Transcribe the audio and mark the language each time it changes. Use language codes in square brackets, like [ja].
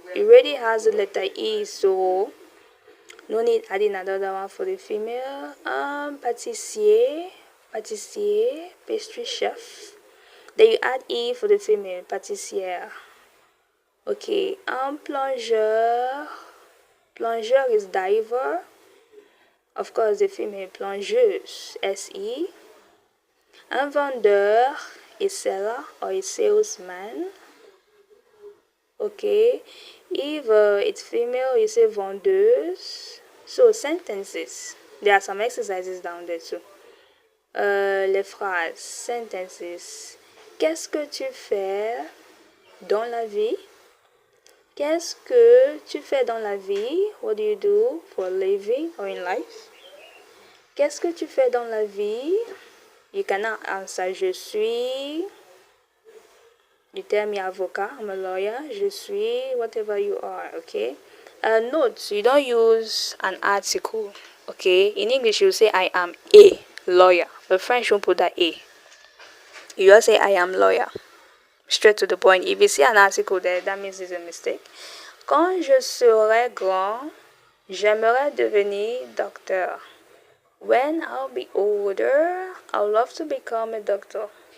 [en] It already has the letter E, so no need adding another one for the female. [fr] Un pâtissier, pâtissier, [en] pastry chef. Then you add E for the female, pâtissière. Okay, un plongeur, plongeur is diver. Of course, the female, plongeuse, SE. Un vendeur is seller or a salesman. Okay, if it's female, you say vendeuse. So sentences, there are some exercises down there too. [fr] Les phrases, sentences. Qu'est-ce que tu fais dans la vie? Qu'est-ce que tu fais dans la vie? [en] What do you do for a living or in life? [fr] Qu'est-ce que tu fais dans la vie? [en] You cannot answer [fr] je suis. [en] You tell me avocat, I'm a lawyer. [fr] Je suis [en] whatever you are, okay? Notes, you don't use an article, okay? In English, you say I am a lawyer. But French won't put that A. You just say I am lawyer. Straight to the point. If you see an article there, that means it's a mistake. [fr] Quand je serai grand, j'aimerais devenir docteur. [en] When I'll be older, I'd love to become a doctor.